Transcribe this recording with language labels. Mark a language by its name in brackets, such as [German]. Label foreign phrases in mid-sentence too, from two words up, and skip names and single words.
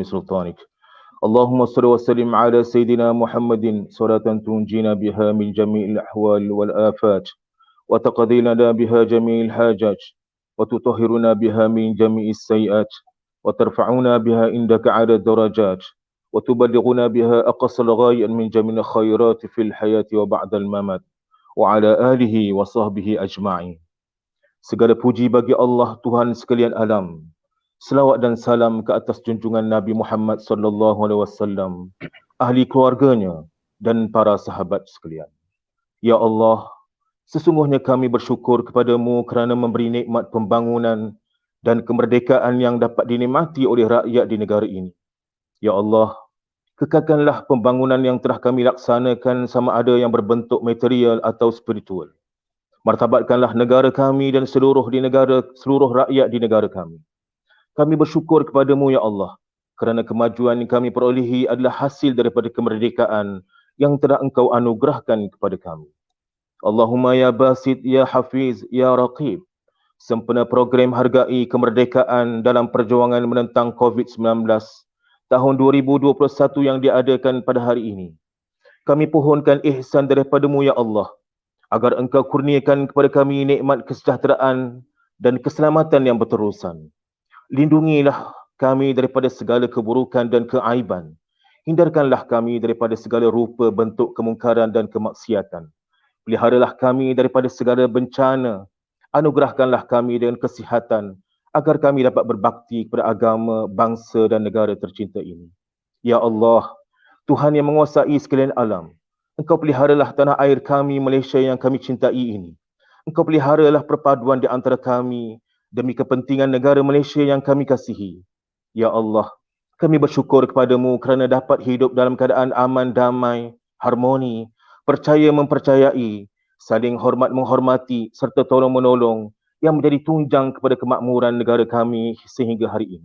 [Arabic] سلطانك اللهم صل وسلم على سيدنا محمد صلاة تنجينا بها من جميع الأحوال والآفات وتقضي لنا بها جميع الحاجات وتطهرنا بها من جميع السيئات وترفعنا بها عندك على الدرجات وتبلغنا بها أقصى الغاية من جميع الخيرات في الحياة وبعد الممات وعلى آله وصحبه أجمعين. [Malay] Segala puji bagi Allah Tuhan sekalian alam. Selawat dan salam ke atas junjungan Nabi Muhammad [Arabic] صلى الله عليه وسلم, [Malay] ahli keluarganya dan para sahabat sekalian. Ya Allah, sesungguhnya kami bersyukur kepadamu kerana memberi nikmat pembangunan dan kemerdekaan yang dapat dinikmati oleh rakyat di negara ini. Ya Allah, kekalkanlah pembangunan yang telah kami laksanakan sama ada yang berbentuk material atau spiritual. Martabatkanlah negara kami dan seluruh rakyat di negara kami. Kami bersyukur kepadamu ya Allah kerana kemajuan yang kami perolehi adalah hasil daripada kemerdekaan yang telah engkau anugerahkan kepada kami. [Arabic] اللهم يا باسط، يا حفيظ، يا رقيب. [Malay] Sempena program Hargai Kemerdekaan dalam Perjuangan Menentang COVID-19 tahun 2021 yang diadakan pada hari ini. Kami pohonkan ihsan daripadamu ya Allah, agar engkau kurniakan kepada kami nikmat kesejahteraan dan keselamatan yang berterusan. Lindungilah kami daripada segala keburukan dan keaiban. Hindarkanlah kami daripada segala rupa bentuk kemungkaran dan kemaksiatan. Peliharalah kami daripada segala bencana. Anugerahkanlah kami dengan kesihatan agar kami dapat berbakti kepada agama, bangsa dan negara tercinta ini. Ya Allah, Tuhan yang menguasai sekalian alam, Engkau peliharalah tanah air kami Malaysia yang kami cintai ini. Engkau peliharalah perpaduan di antara kami demi kepentingan negara Malaysia yang kami kasihi. Ya Allah, kami bersyukur kepadamu kerana dapat hidup dalam keadaan aman, damai, harmoni, percaya mempercayai, saling hormat menghormati serta tolong menolong yang menjadi tunjang kepada kemakmuran negara kami sehingga hari ini.